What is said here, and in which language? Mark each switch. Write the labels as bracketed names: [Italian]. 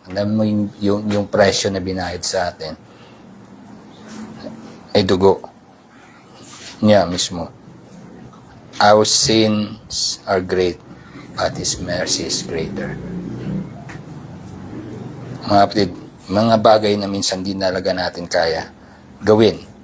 [Filipino] Alam mo yung presyo na binayad sa atin ay dugo niya mismo. [English] Our sins are great, but His mercy is greater. [Filipino] Mga kapatid, mga bagay na minsan di talaga natin kaya gawin.